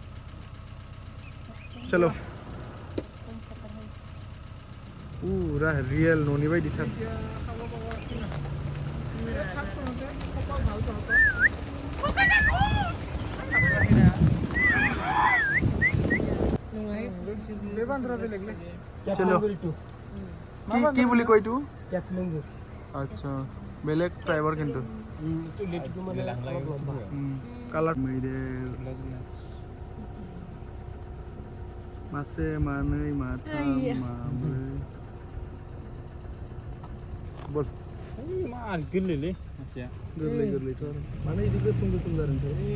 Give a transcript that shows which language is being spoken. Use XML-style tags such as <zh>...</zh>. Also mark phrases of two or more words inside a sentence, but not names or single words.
<brx>चलो पुरा रियेल न'नि बायदिथार।</brx> <as>चलो কি বুলি কয় এইটো? আচ্ছা, বেলেগ ট্ৰাইবৰ কিন্তু কালার</as> <brx>मासे मानै माथाम माब्रै बल गोरलै गोरलैथ' आरो माने बिदि गोसोम जादों।</brx>